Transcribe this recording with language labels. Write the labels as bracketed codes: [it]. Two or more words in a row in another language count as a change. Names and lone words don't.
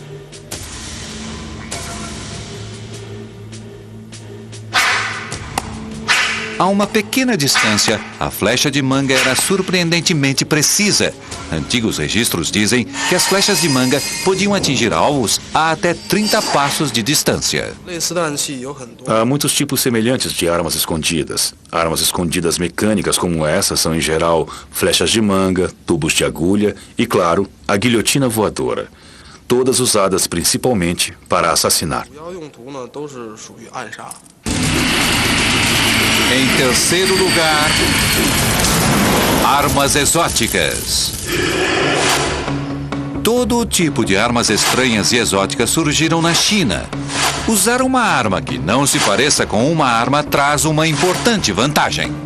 [pt] A uma pequena distância, a flecha de manga era surpreendentemente precisa. Antigos registros dizem que as flechas de manga podiam atingir alvos a até 30 passos de distância. [zh] 类似的暗器有很多， [pt] Há muitos tipos semelhantes de armas escondidas. Armas escondidas mecânicas como essa são, em geral, flechas de manga, tubos de agulha e, claro, a guilhotina voadora. Todas usadas principalmente para assassinar. [zh] 主要用途呢都是属于暗杀。 [pt] Em terceiro lugar, armas exóticas. Todo tipo de armas estranhas e exóticas surgiram na China. Usar uma arma que não se pareça com uma arma traz uma importante vantagem.